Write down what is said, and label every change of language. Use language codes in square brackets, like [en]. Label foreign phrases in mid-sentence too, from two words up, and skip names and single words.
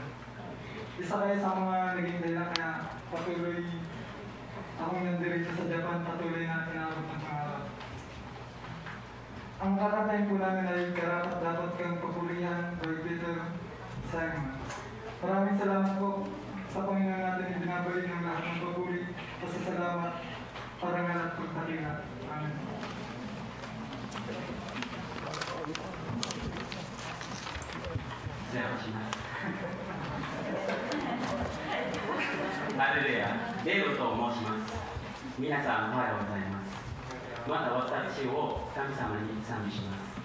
[tl] Isa kayo sa mga naging dahilan kaya patuloy akong nandirito sa Japan, patuloy na inaabot ng pangarap. Ang kakatayin po namin ay karapat dapat kang papurihan by Peter Simon. Maraming salamat po sa Panginoon natin ibinabalik ng lahat ng papuri. Pasasalamat, parangal at pagpakila. Amen. Hallelujah. [ja] デーブと申します。皆さんおはようございます。また私を神様に賛美します。